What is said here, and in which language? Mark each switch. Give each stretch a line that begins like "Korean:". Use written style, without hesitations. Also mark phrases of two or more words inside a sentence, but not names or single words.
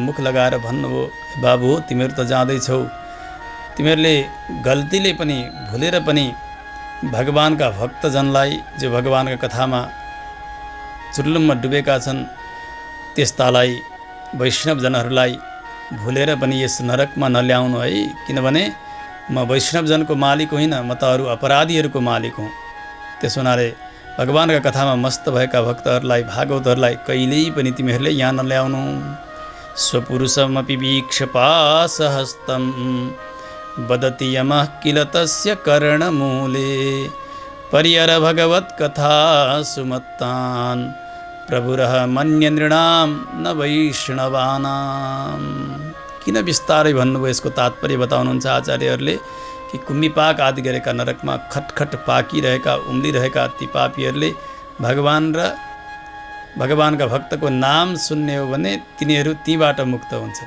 Nepali: मुख लगाएर भन्नुभयो, बाबु तिमीहरू त जाँदैछौ, तिमीहरूले गल्तीले पनि भुलेर पनि भगवानका भक्तजनलाई जो भगवानका कथामा चुर्लुममा डुबेका छन् त्यस्तालाई वैष्णवजनहरूलाई भुलेर पनि यस नरकमा नल्याउनु है, किनभने म वैष्णवजनको मालिक होइन, म त अरू अपराधीहरूको मालिक हुँ। त्यसो हुनाले भगवानका कथामा मस्त भएका भक्तहरूलाई भागवतहरूलाई कहिल्यै पनि तिमीहरूले यहाँ नल्याउनु।
Sanskrit: स्वपुरुषमपि वीक्ष्य पाशहस्तं वदति यमः किल तस्य कर्णमूले पर्यर भगवत्कथा सुमत्तान् प्रभुरः मन्य नृणां न वैष्णवानां।
Nepali: किन विस्तारै भन्नुभयो यसको तात्पर्य बताउनुहुन्छ आचार्यहरूले कि कुम्मीपाक आदि गरेका नरकमा खटखट पाकिरहेका उम्लिरहेका ती पापीहरूले भगवान र भगवानका भक्तको नाम सुन्ने हो भने तिनीहरू तीबाट मुक्त हुन्छन्।